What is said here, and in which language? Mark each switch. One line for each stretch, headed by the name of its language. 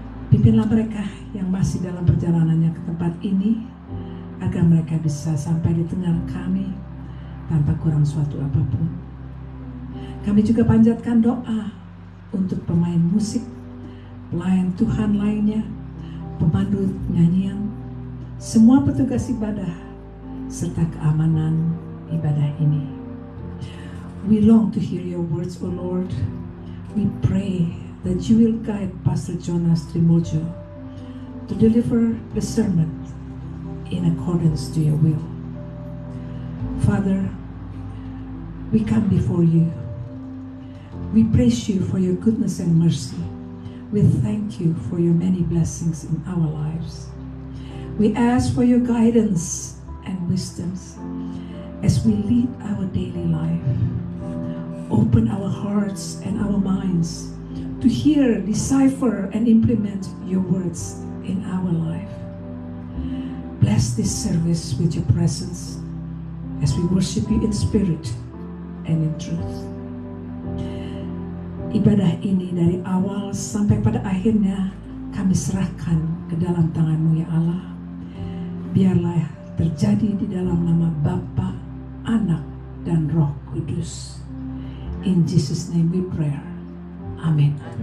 Indonesian: Pimpinlah mereka yang masih dalam perjalanannya ke tempat ini, agar mereka bisa sampai di tengah kami tanpa kurang suatu apapun. Kami juga panjatkan doa untuk pemain musik, pelayan Tuhan lainnya, pemandu nyanyian, semua petugas ibadah, serta keamanan ibadah ini.
English: We long to hear your words, O Lord. We pray that you will guide Pastor Jonas Trimuljo to deliver the sermon in accordance to your will. Father, we come before you. We praise you for your goodness and mercy. We thank you for your many blessings in our lives. We ask for your guidance and wisdoms as we lead our daily life. Open our hearts and our minds to hear, decipher, and implement your words in our life. Bless this service with your presence as we worship you in spirit and in truth.
Indonesian: Ibadah ini dari awal sampai pada akhirnya kami serahkan ke dalam tangan-Mu ya Allah. Biarlah terjadi di dalam nama Bapa, Anak, dan Roh Kudus.
English: In Jesus' name we pray. Amin.